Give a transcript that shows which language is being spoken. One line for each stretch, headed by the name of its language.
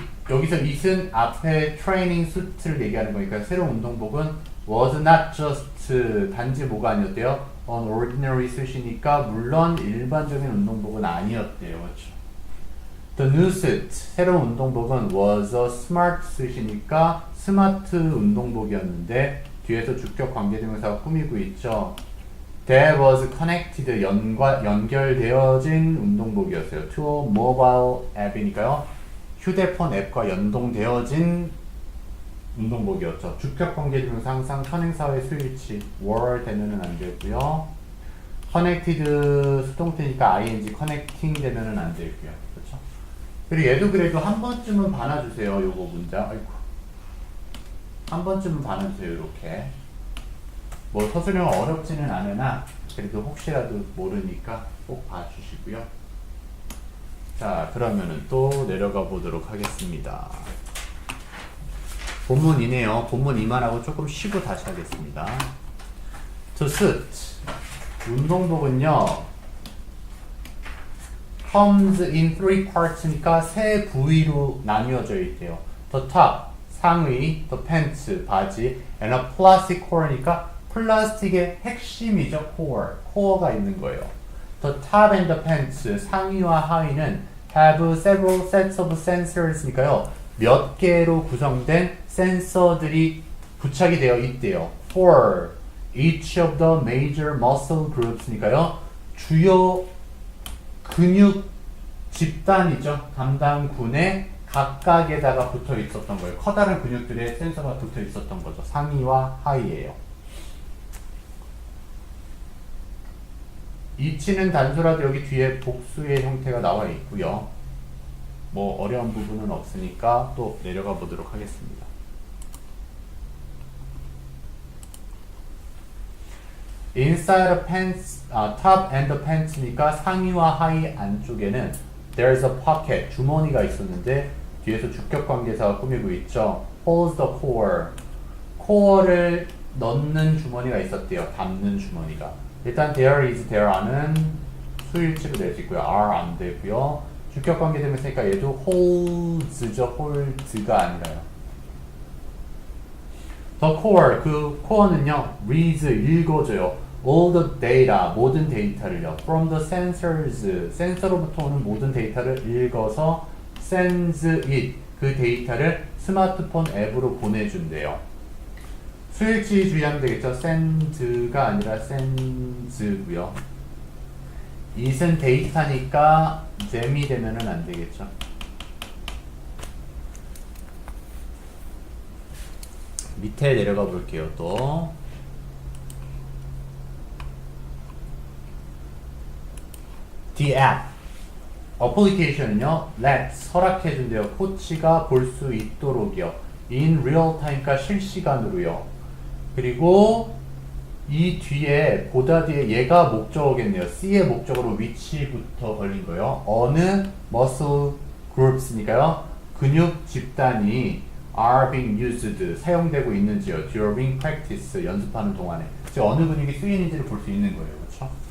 Korean: 여기서 it은 앞에 트레이닝 수트를 얘기하는 거니까 새로운 운동복은
English: was not just
Korean: 단지 뭐가 아니었대요?
English: an ordinary suit
Korean: 이니까 물론 일반적인 운동복은 아니었대요. 그렇죠?
English: The new suit,
Korean: 새로운 운동복은
English: was a smart suit
Korean: 이니까 스마트 운동복이었는데 뒤에서 주격 관계대명사가 꾸미고 있죠.
English: That was connected,
Korean: 연결되어진 운동복이었어요.
English: To a mobile app이니까요.
Korean: 휴대폰 앱과 연동되어진 운동복이었죠. 주격 관계대명사 항상 선행사의 수일치 were 되면은 안 되고요. connected 수동태니까 ing connecting 되면은 안 되고요. 그렇죠? 그리고 얘도 그래도 한 번쯤은 봐놔주세요. 요거 문장. 아이고. 한 번쯤은 봐놔주세요. 이렇게. 뭐 서술형 어렵지는 않으나 그래도 혹시라도 모르니까 꼭 봐주시고요. 자, 그러면은 또 내려가 보도록 하겠습니다. 본문이네요. 본문 이만하고 조금 쉬고 다시 하겠습니다.
English: To suit.
Korean: 운동복은요.
English: comes in three parts
Korean: 니까 세 부위로 나뉘어져 있대요.
English: The top,
Korean: 상의,
English: the pants,
Korean: 바지,
English: and a plastic core니까
Korean: 플라스틱의 핵심이죠. core가 있는 거예요.
English: The top and the pants,
Korean: 상의와 하의는
English: have several sets of sensors니까요.
Korean: 몇 개로 구성된 센서들이 부착이 되어 있대요.
English: For each of the major muscle groups니까요.
Korean: 주요 근육 집단이죠. 담당군의 각각에다가 붙어 있었던 거예요. 커다란 근육들의 센서가 붙어 있었던 거죠. 상의와 하의예요. 이치는 단수라도 여기 뒤에 복수의 형태가 나와 있고요. 뭐 어려운 부분은 없으니까 또 내려가 보도록 하겠습니다.
English: Inside the pants, top and the pants니까
Korean: 상의와 하의 안쪽에는
English: There's a pocket.
Korean: 주머니가 있었는데 뒤에서 주격관계사가 꾸미고 있죠.
English: Holds the core.
Korean: core를 넣는 주머니가 있었대요. 담는 주머니가. 일단 there is, there아는 수일치로 낼 수 있고요. are 안 되고요. 주격관계 되면 쓰니까 얘도 holds죠. hold가 아니라요.
English: The core,
Korean: 그 core는요. reads, 읽어줘요.
English: all the data,
Korean: 모든 데이터를요.
English: from the sensors,
Korean: 센서로부터 오는 모든 데이터를 읽어서
English: sends it,
Korean: 그 데이터를 스마트폰 앱으로 보내준대요. 수일치 주의하면 되겠죠. send가 아니라 sends고요. it은 데이터니까 them이 되면은 안 되겠죠. 밑에 내려가 볼게요. 또
English: the app
Korean: 어플리케이션은요 let 허락해준대요. 코치가 볼 수 있도록이요.
English: in real time가
Korean: 실시간으로요. 그리고 이 뒤에 보다 뒤에 얘가 목적어겠네요. C의 목적어로 which부터 걸린 거예요. 어느 muscle groups니까요. 근육 집단이
English: are being used
Korean: 사용되고 있는지요.
English: during practice
Korean: 연습하는 동안에 즉 어느 근육이 쓰이는지를 볼 수 있는 거예요. 그렇죠?